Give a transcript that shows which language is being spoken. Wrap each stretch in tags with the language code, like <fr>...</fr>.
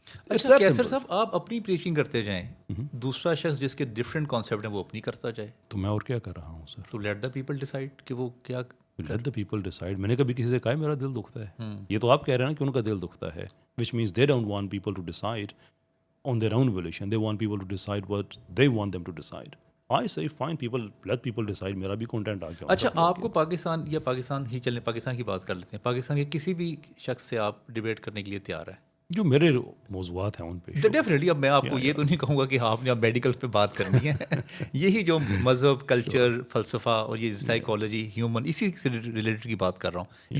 <ur>اچھا کیسر صاحب آپ اپنی پریچنگ کرتے جائیں, دوسرا شخص جس کے ڈفرینٹ کانسیپٹ ہیں وہ اپنی کرتا جائے, تو میں اور کیا کر رہا ہوں سر؟ تو</ur> <en>let the people decide</en> <ur>کہ وہ کیا.</ur> <en>Let the people decide.</en> <ur>میں نے کبھی کسی سے کہا ہے میرا دل دکھتا ہے؟ یہ تو آپ کہہ رہے ہیں نا کہ ان کا دل دکھتا ہے,</ur> <en>Which means they don't want people to decide on their own volition. They want people to decide what they want them to decide. I say fine, people let people decide.</en> <ur>میرا بھی کنٹینٹ آ گیا. اچھا آپ کو پاکستان یا پاکستان ہی چلنے, پاکستان کی بات کر لیتے ہیں, پاکستان کے کسی بھی شخص سے آپ ڈیبیٹ کرنے کے لیے تیار ہیں جو میرے موضوعات ہیں ان پہ؟ ڈیفینیٹلی. اب میں آپ کو یہ تو نہیں کہوں گا کہ آپ نے اب میڈیکل پہ بات کرنی ہے. یہی جو مذہب, کلچر, فلسفہ اور یہ سائیکالوجی, ہیومن, اسی سے ریلیٹڈ کی بات کر رہا ہوں.</ur>